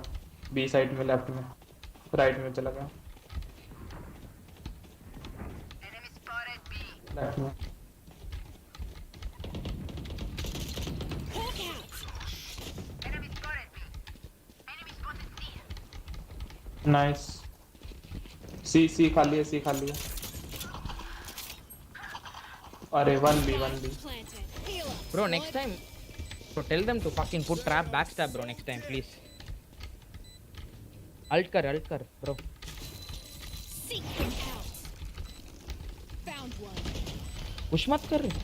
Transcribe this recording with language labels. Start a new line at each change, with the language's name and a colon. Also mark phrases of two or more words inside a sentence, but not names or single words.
Hindi: बी साइड में लेफ्ट में. राइट में चला गया. लेफ्ट में.
English: Hawk out.
Hindi: नाइस. सी खाली है. अरे 1B.
English: Planted. Healer. Bro, next time. So tell them to fucking put trap backstab, bro. Next time, please. Alt kar, bro. Seek them out. Found one.
Hindi: पुश मत कर.